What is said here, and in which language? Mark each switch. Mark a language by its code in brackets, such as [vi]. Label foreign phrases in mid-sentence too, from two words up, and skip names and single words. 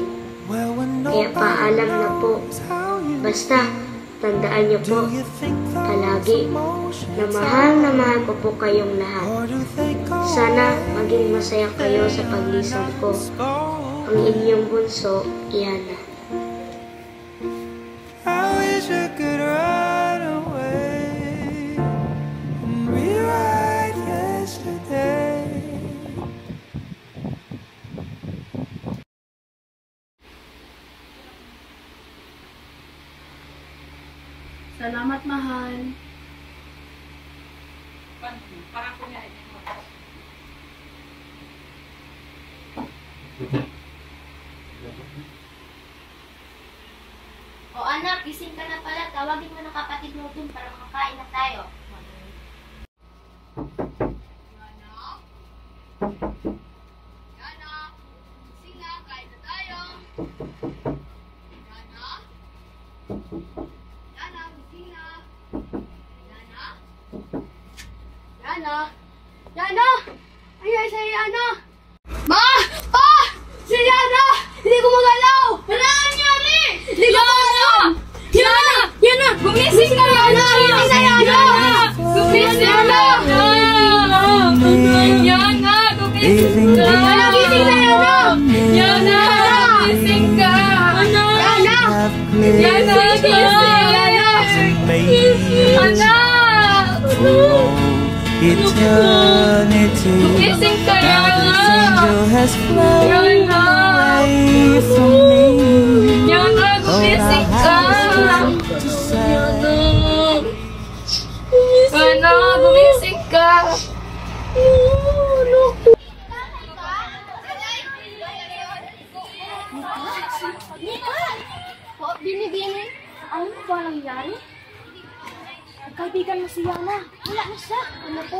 [tl] Kaya paalam na po. Basta, tandaan niyo po, palagi, na mahal ko po kayong lahat. Sana maging masaya kayo sa paglisan ko. Ang inyong bunso, Yana. [en] I wish I could run away and rewrite yesterday. [tl] Salamat, mahal. O anak, gising ka na pala. Tawagin mo ng kapatid mo dun para makakain na tayo. Yana, gising na, kain na tayo. Yana, Yana, gising na. Yana, Yana! Yana! Ay, sa Yana! Ma! Pa! Si Yana! Hindi ko magalaw! Wala nga nangyari! Hindi ko magalaw! Yana! Yana! Gumising ka! Yana! Gumising na Yana! Gumising na! Yana! Gumising ka! Yana! Gising na Yana! Yana! Gumising ka! Yana! Yana! Gising! Yana! Anak! [en] Eternity. [tl] Gising ka [en] Now this [tl] Yana! [en] angel has flown away from me. [tl] Yana! [en] All I [tl] Gumising ka! [en] have to say. [tl] Yana! Gumising ka! Bini-bini, ano ba nangyari? Kaibigan mo si Yana. Wala na siya. Ano po?